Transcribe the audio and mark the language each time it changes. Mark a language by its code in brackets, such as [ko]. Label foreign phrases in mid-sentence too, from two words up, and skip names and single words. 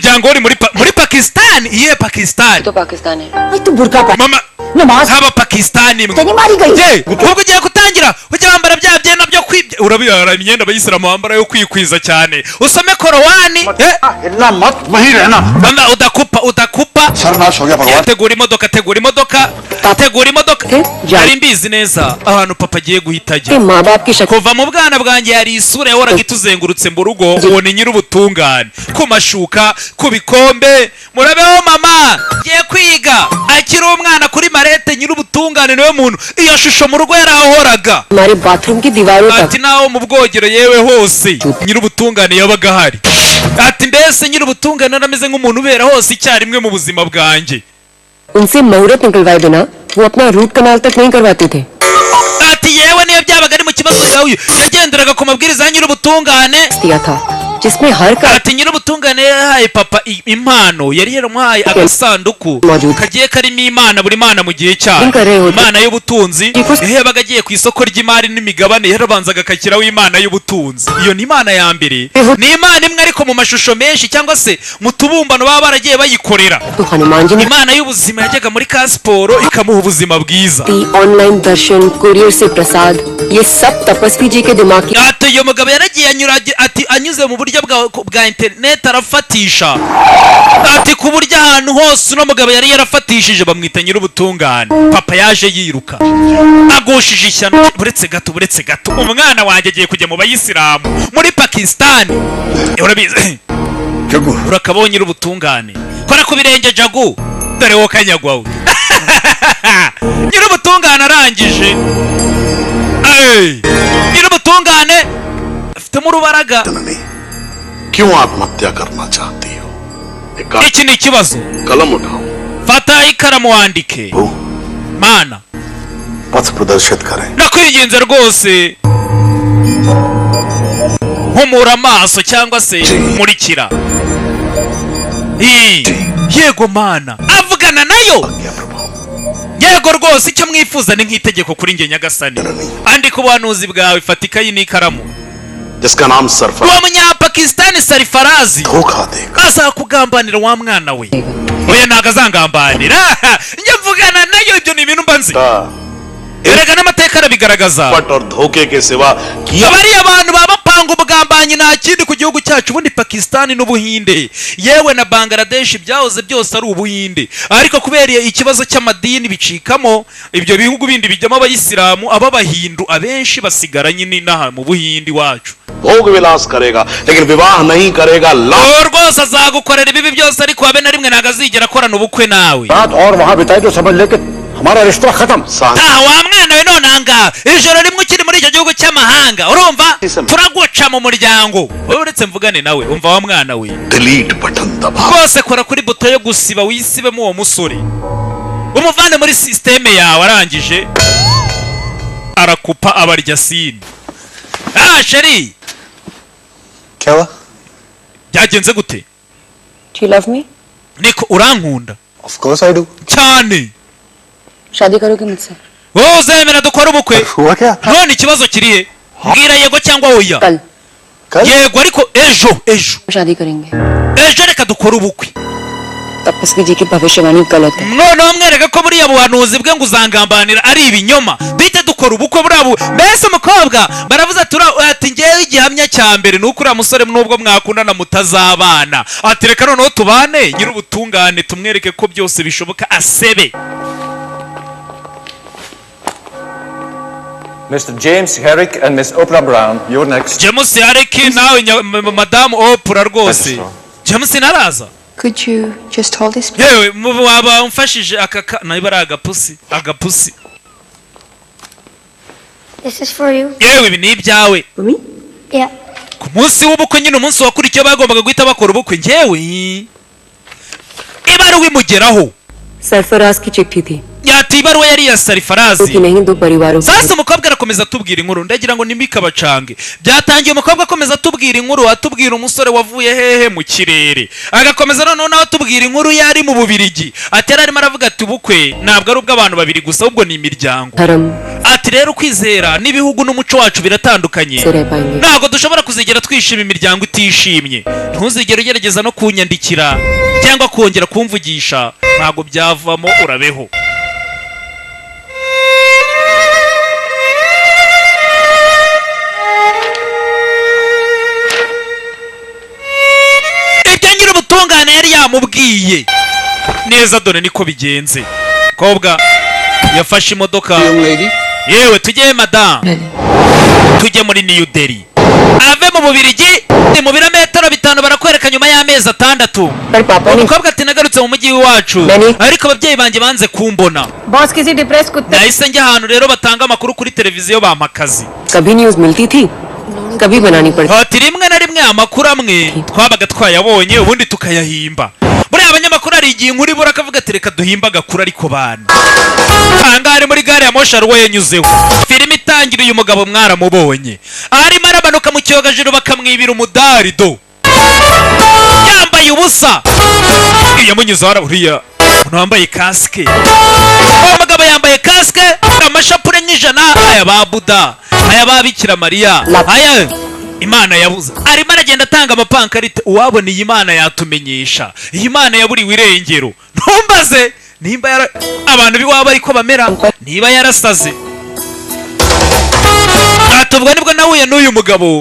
[rw] usanga uri muri Pakistan. Iye Pakistan [hi] तो पाकिस्तान है आई तू बुर्का पहन [rw] mama [hi] नमाज [rw] haba Pakistan [hi] तेरी मारी गई [rw] je ubwo ugiye gutangira ujya wambara bya byenda byo kwibye urabiyara imyenda abayisilamu bambara yo kwikwiza cyane usome Korowani [hi] हिलना मत वहीं रहना [rw] mama udakupa [hi] सर्वनाश हो गया भगवान [rw] tegura imodoka ari mbizi neza ahantu papa agiye guhitajya [hi] माँ बाप की शक्ल [rw] kuva mu bwana bwanjye hari isura yahoraga ituzengurutse mu rugo ubona nyir'ubutungane ku mashuka ku bikombe murabeho mama ngiye kwiga akiri umwana kuri marete nyir'ubutungane niwe muntu iyo shusho mu rugo yarahoraga [hi] हमारे बाथरूम की दीवारों तक [rw] ati naho mu bwogero yewe hose nyir'ubutungane yabaga ahari ati mbese nyir'ubutungane narameze nk'umuntu ubera hose icyarimwe mu buzima bwanjye [hi] उनसे मुहूर्त निकलवाए बिना वो अपना [en] root canal [hi] तक नहीं करवाते थे [rw] ati yewe niyo byabaga ari mu kibazo cyawe yagenderaga ku mabwiriza ya nyir'ubutungane [hi] दिया था जिसमें हर का [rw] ati nyir'ubutungane yahaye papa impano yari yaramuhaye agasanduku kagiye karimo imana buri mana mu gihe cyayo imana y'ubutunzi yabaga agiye ku isoko ry'imari n'imigabane yarabanzaga akakiraho imana y'ubutunzi iyo ni imana ya mbere ni imana imwe ariko mu mashusho menshi cyangwa se mu tubumbano baba baragiye bayikorera imana y'ubuzima yajyaga muri ka siporo ikamuha ubuzima bwiza [hi] ऑनलाइन दर्शन कुरियर से प्रसाद ये सब तपस्वी जी के दिमाग की [rw] ati uyu mugabo yaragiye anyuze mu buryo bwa internet arafatisha ati ku buryo ahantu hose uno mugabo yari yarafatishije bamwita nyir'ubutungane papa yaje yiruka agushije ishyano buretse gato umwana wanjye agiye kujya mu bayisilamu muri Pakistan urabizi urakabonye nyir'ubutungane kora ku birenge jagu dore wo kanyagwawe nyir'ubutungane arangije nyir'ubutungane afitemo urubaraga [hi] क्यों आत्महत्या करना चाहती हो [rw] iki ni ikibazo [hi] कलम उठाओ [rw] fata ikaramu wandike mana [hi] पथ प्रदर्शित करें [rw] nakwinginze rwose humura amaso cyangwa se murikira yego mana avugana nayo yego rwose icyo mwifuza ni nk'itegeko kuri nge nyagasani andika ubuhanuzi bwawe fata ikayi n'ikaramu [hi] जिसका नाम सरफराज [rw] uwo munyapakistani Sarifarazi [hi] धोखा देगा [rw] azakugambanira wa mwana we oya ntago azangambanira njye mvugana nayo ibyo ni ibintu mba nzi erega n'amateka arabigaragaza [hi] पट और धोखे के सिवा किया [rw] bariya abantu baba bapanga ubugambanyi nta kindi ku gihugu cyacu ubundi Pakistani n'Ubuhinde yewe na Bangladesh byahoze byose ari Ubuhinde ariko kubera ikibazo cy'amadini bicikamo ibyo bihugu bindi bijyamo abayisilamu ababahindu abenshi basigara nyine naha mu Buhindi wacu [hi] भोग विलास करेगा लेकिन विवाह नहीं करेगा [rw] rwose azagukorera ibibi byose ariko habe na rimwe ntago azigera akorana ubukwe nawe [hi] रात और वहां बिताए तो समझ ले कि हमारा रिश्ता खत्म [rw] wa mwana we none ahangaha ijoro rimwe ukiri muri icyo gihugu cy'amahanga urumva turaguca mu muryango wowe uretse mvugane nawe umva wa mwana we [en] delete button [hi] दबा [rw] rwose kora kuri buto yo gusiba wisibemo uwo musore umuvane muri sisiteme yawe arangije arakupa abarya sini sheri [hi] क्या हुआ [rw] byagenze gute [en] Do you love me? [rw] niko urankunda [en] of course I do [rw] cyane [hi] शादी करोगे मुझसे [rw] wowe uzemera dukora ubukwe [hi] हुआ क्या [rw] none ikibazo kirihe mbwira yego cyangwa oya [hi] कल [rw] yego ariko ejo [hi] शादी करेंगे [rw] ejo reka dukora ubukwe [hi] तपस्वी जी की भविष्यवाणी गलत है [rw] noneho mwereka ko buriya buhanuzi bwe ngo uzangambanira ari ibinyoma bite dukora ubukwe burabu mbese umukobwa baravuze ati ngewe igihamya cya mbere nuko uriya musore nubwo mwakundana mutazabana ati reka noneho tubane nyir'ubutungane tumwereke ko byose bishoboka asebe [en] Mr. James Herrick and Miss Oprah Brown, you're next. [rw] James Herrick nawe madamu Oprah rwose James naraza [en] Could you just hold this? [rw] yewe waba umfashije aka nayo ari agapusi [en] This is for you. [rw] yewe ibi ni ibyawe [en] Yeah. [rw] ku munsi w'ubukwe nyine umunsi wakurikiye bagombaga guhita bakora ubukwe ngewe ibaruwa imugeraho [hi] सरफराज की चिट्ठी थी [rw] yati ibaruwa yari ya Sarifarazi [hi] कि नहीं दो परिवारों [rw] sasa umukobwa arakomeza atubwira inkuru ndagira ngo nimikabacange byatangiye umukobwa akomeza atubwira inkuru atubwira umusore wavuye hehe mu kirere agakomeza noneho nawe atubwira inkuru yari mu Bubirigi ati yari arimo aravuga ati ubukwe ntabwo ari ubw'abantu babiri gusa ahubwo ni imiryango [hi] धर्म [rw] ati rero kwizera n'ibihugu n'umuco wacu biratandukanye [hi] से रह पाएंगे [rw] ntabwo dushobora kuzigera twishima imiryango itishimye ntuzigere ugerageza no kunyandikira cyangwa kongera kumvugisha ntabwo byavamo urabeho ibyo nyir'ubutungane yari yamubwiye neza dore niko bigenze kobwa yafashe imodoka yewe tujye madamu tujye muri New Delhi ave mu Bubirigi ni mu birometero 5 barakwereka nyuma y'amezi 6 [hi] पर पापा ने [rw] umukobwa ati nagarutse mu mujyi wacu Nani? ariko ababyeyi banjye banze kumbona [hi] बॉस किसी डिप्रेस कुत्ते [rw] nahise njya ahantu rero batanga amakuru kuri televiziyo bampa akazi [hi] कभी न्यूज़ मिलती थी कभी बनानी पड़ती [rw] hoti rimwe na rimwe amakuru amwe twabaga twayabonye ubundi tukayahimba buriya abanyamakuru hari igihe inkuru ibura akavuga ati reka duhimba agakuru ariko bana hangari muri gare ya Moshi Arwa yanyuzeho filime itangira uyu mugabo mwaramubonye arimo aramanuka mu cyogajuru bakamwibira umudari do yambaye ubusa yamunyuzeho araburiya umuntu wambaye kasike uwo mugabo yambaye kasike amashapure nk'ijana aya ba Buda aya ba Bikira Mariya aya Imana yabuze arimo aragenda atanga amapankarite uwabona iyi Imana yatumenyesha iyi Imana yaburiwe irengero ntumbaze nimba abantu biwabo ariko bamera niba yarasaze atubwo nibwo nahuye n'uyu mugabo